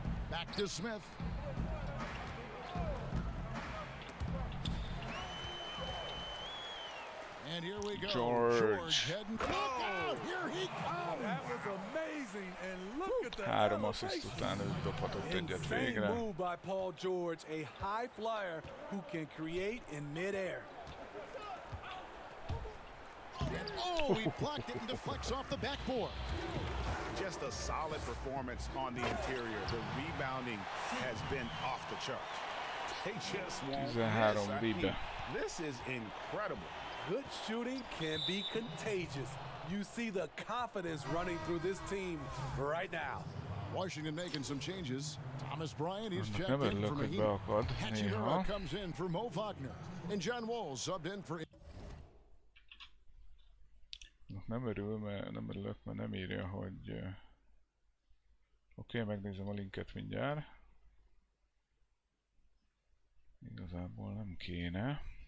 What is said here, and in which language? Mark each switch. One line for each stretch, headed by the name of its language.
English: Back to Smith. And here we go. George heading. Look out! Here he comes! That was amazing, and look at that.
Hungarian: 3 assziszt után ő dobhatott egyet végre.
English: Move by Paul George, a high flyer who can create in midair. Oh, he blocked it and deflects off the backboard. Just a solid performance on the interior. The rebounding has been off the charts. They just won't miss. I mean, this is incredible. Good shooting can be contagious. You see the confidence running through this team right now. Washington making some changes. Thomas Bryant is checked in for Mahimi. Hachimura comes in for Mo Wagner. And John Wall subbed in for...
Hungarian: Nem örülök, mert nem írja, hogy... Oké, megnézem a linket mindjárt. Igazából nem kéne.